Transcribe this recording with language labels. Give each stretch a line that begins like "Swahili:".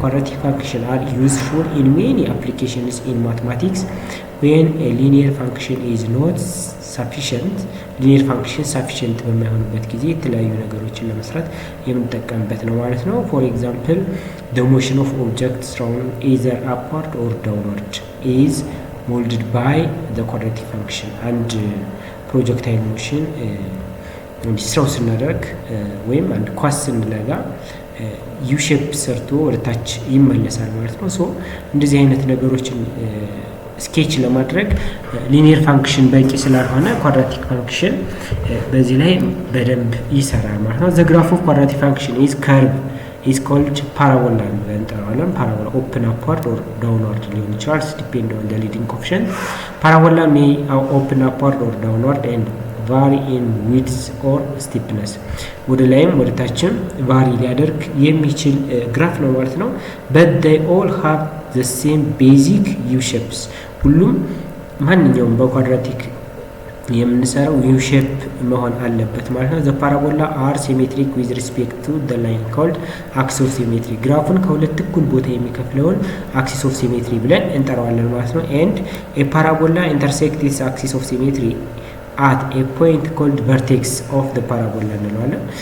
English: Quadratic function are useful in many applications in mathematics when a linear function is not sufficient. linear function sufficient
Amharic: በማይሆንበት ጊዜ የተለያዩ ነገሮችን ለመስራት የምንጠቀምበት ነው ማለት ነው።
English: for example the motion of objects from either upward or downward is molded by the quadratic function. and projectile motion
Amharic: እንዲስራው ስናደርግ ወይም አንድ ኳስ ስንለጋ ዩ ሼፕ ሰርቶ ወደ ታች ይመለሳል ማለት ነው። ሶ እንደዚህ አይነት ነገሮችን ስኬች ለማድረግ ሊኒየር ፋንክሽን በቂ ስላልሆነ ኳድራቲክ ፋንክሽን በዚህ ላይ በደንብ ይሰራል ማለት ነው።
English: the graph of quadratic function is curve is called parabola
Amharic: እንጠራዋለን።
English: parabola open upward or downward
Amharic: ሊሆን ይችላል
English: depend on the leading coefficient. parabola may open upward or downward and vary in width or steepness.
Amharic: ወደ ላይም ወደ ታችም ቫሪ ሊያደርግ የሚችል ግራፍ ነው ማለት ነው።
English: but they all have the same basic u shapes.
Amharic: ሁሉም ማንኛውም በኳድራቲክ የምንሰራው u shape መሆን አለበት ማለት ነው።
English: the parabola are symmetric with respect to the line called axis of symmetry.
Amharic: ግራፉን ከሁለት እኩል ቦታ የሚከፍለውን axis of symmetry ብለን እንጠራዋለን ማለት ነው።
English: and a parabola intersects this axis of symmetry at a point called vertex of the parabola እንለዋለን።